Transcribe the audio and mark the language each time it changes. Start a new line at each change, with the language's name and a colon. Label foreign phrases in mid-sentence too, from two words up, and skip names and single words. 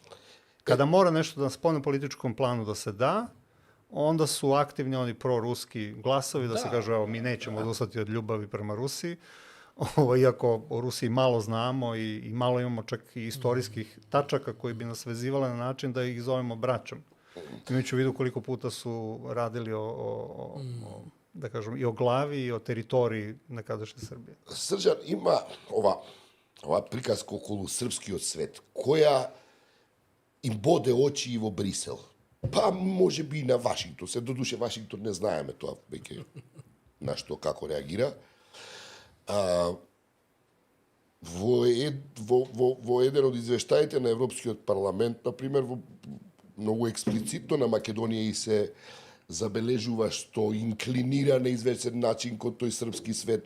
Serbian: Kada mora nešto na spoljnopolitičkom planu da se da, onda su aktivni oni proruski glasovi, da se kažu, evo, mi nećemo odustati od ljubavi prema Rusiji, iako o Rusiji malo znamo i malo imamo čak i istorijskih tačaka koji bi nas vezivali na način da ih zovemo braćom. Imajući u vidu koliko puta su radili da kažem, i o glavi i o teritoriji nekadašnje Srbije.
Macedonian: Srđan, ima ova приказка околу српскиот свет, која им боде очи и во Брисел. Па, може би и на Вашингтон. Се додуше Вашингтон не знаеме тоа веќе на што како реагира. Во еден од извештаите на Европскиот парламент, например, многу експлицитно на Македонија и се забележува што инклинира на известен начин кон тој српски свет.